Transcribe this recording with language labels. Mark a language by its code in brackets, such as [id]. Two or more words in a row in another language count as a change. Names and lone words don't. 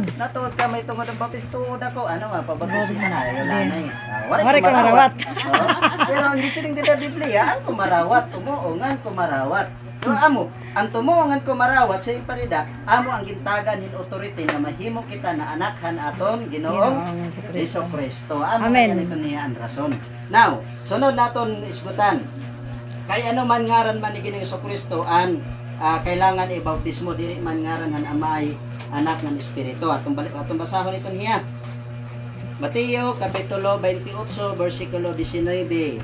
[war] Natuod ka may tungod ang baptis, tuod ako. Ano nga, pabaptis mo na, wala na eh. Waray kumarawat. Pero hindi siling dita Biblia, ang kumarawat, tumuongan kumarawat. So amo, ang tumuongan kumarawat sa iparida, amo ang gintagan hin authority na mahimo kita na anakhan aton Ginoong Hesus Kristo. Amo yan ito niya ang rason. Now, sunod naton isgutan. Kay ano man ngaran man ni Ginoong Hesus Kristo an kailangan ibautismo diri man ngaran han amay [tl] anak ng espiritu. [war] Atong basahon ito niya. Mateo kapitulo 28 bersikulo 19.